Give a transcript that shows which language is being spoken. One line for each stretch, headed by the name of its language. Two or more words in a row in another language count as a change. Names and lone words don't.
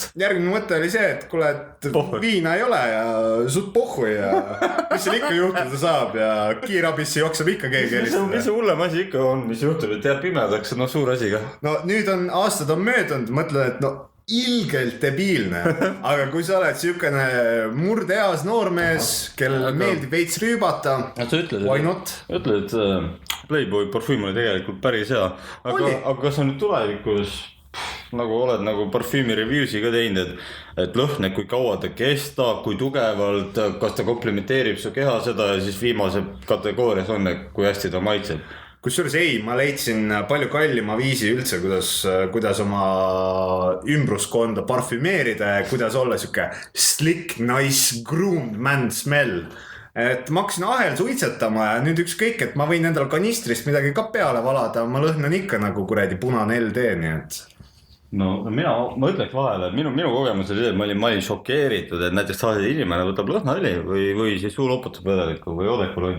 Estonian: Järgmine mõte oli see, et kuule, et viina ei ole ja
Russian: суть похую
Estonian: ja mis seal ikka juhtuda saab ja kiirabisse jookseb ikka keegi helistada. Mis see hullem asi ikka on, mis juhtub, et jääb pimedaks, no suur asi ka. No nüüd on aastad on möödunud, mõtlen, et no ilgelt debiilne, aga kui sa oled siukene murdeas noormees, kellel meeldib veits rüübata,
English: why not?
Estonian: Ütled, et Playboy parfüüm oli tegelikult päris hea, aga kas on nüüd tulevikus nagu oled nagu parfüümi reviewsi ka teinud, et lõhne, kui kaua ta kestab, kui tugevalt, kas ta komplimenteerib su keha seda ja siis viimase kategoorias on, kui hästi ta maitseb? Kusjuures ei, ma leidsin palju kallima viisi üldse, kuidas oma ümbruskonda parfümeerida ja kuidas olla siuke
English: slick, nice, groomed man smell.
Estonian: Et ma hakkasin ahel suitsetama ja nüüd ükskõik, et ma võin endal kanistrist midagi ka peale valada, ma lõhnan ikka nagu kuradi punane LD, nii et... No ma ütleks vahele, et minu kogemus oli see, et ma olin šokeeritud, et näiteks inimene võtab lõhnaõli või siis suuloputusvedelikku või odekolonn.